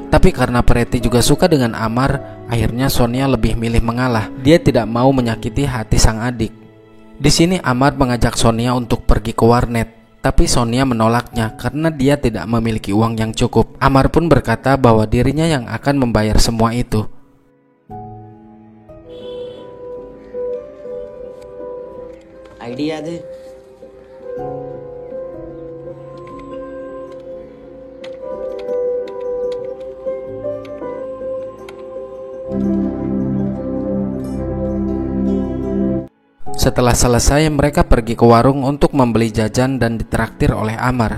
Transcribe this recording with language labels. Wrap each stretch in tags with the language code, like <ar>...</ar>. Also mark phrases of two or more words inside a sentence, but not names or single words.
<id>Tapi karena Preti juga suka dengan Amar, akhirnya Sonia lebih milih mengalah. Dia tidak mau menyakiti hati sang adik. Di sini Amar mengajak Sonia untuk pergi ke warnet, tapi Sonia menolaknya karena dia tidak memiliki uang yang cukup. Amar pun berkata bahwa dirinya yang akan membayar semua itu.</id> <hi>आईडी याद है?</hi> <id>Setelah selesai, mereka pergi ke warung untuk membeli jajan dan ditraktir oleh Amar.</id>